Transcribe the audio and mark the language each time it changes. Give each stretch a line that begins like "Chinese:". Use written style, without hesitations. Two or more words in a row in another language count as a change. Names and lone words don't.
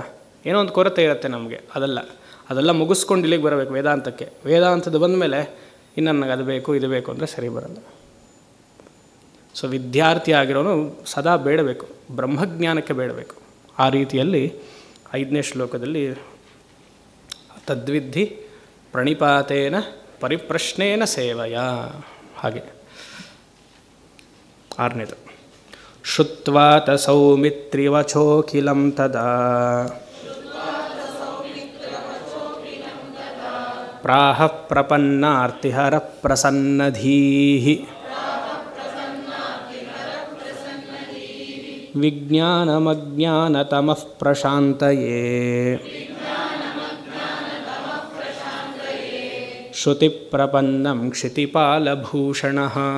Kannada: ಏನೋ ಒಂದು ಕೊರತೆ ಇರುತ್ತೆ ನಮಗೆ, ಅದೆಲ್ಲ ಮುಗಿಸ್ಕೊಂಡು ಇಲ್ಲಿಗೆ ಬರಬೇಕು ವೇದಾಂತಕ್ಕೆ. ವೇದಾಂತದ ಬಂದ ಮೇಲೆ ಇನ್ನು ನನಗೆ ಅದು ಬೇಕು ಇದು ಬೇಕು ಅಂದರೆ ಸರಿ ಬರಲ್ಲ. ಸೊ ವಿದ್ಯಾರ್ಥಿ ಆಗಿರೋನು ಸದಾ ಬೇಡಬೇಕು, ಬ್ರಹ್ಮಜ್ಞಾನಕ್ಕೆ ಬೇಡಬೇಕು. ಆ ರೀತಿಯಲ್ಲಿ 5ನೇ ಶ್ಲೋಕದಲ್ಲಿ
Sanskrit: ತದ್ವಿಧಿ ಪ್ರಣಿಪಾತೇನ ಪರಿಪ್ರಶ್ನೇನ ಸೇವಯ,
Kannada: ಹಾಗೆ.
Sanskrit: 6ನೇದು ಶುತ್ವಾತ ಸೌಮಿತ್ರಿವಚೋಖಿಲಂ ತದಾ ಪ್ರಾಹ ಪ್ರಪನ್ನಾರ್ತಿಹರ ಪ್ರಸನ್ನಧೀಃ ವಿಜ್ಞಾನಮಜ್ಞಾನತಮಃ ಪ್ರಶಾಂತಯೇ ಶ್ರುತಿಪ್ರಪನ್ನಂ ಕ್ಷಿತಿಪಾಲಭೂಷಣಃ.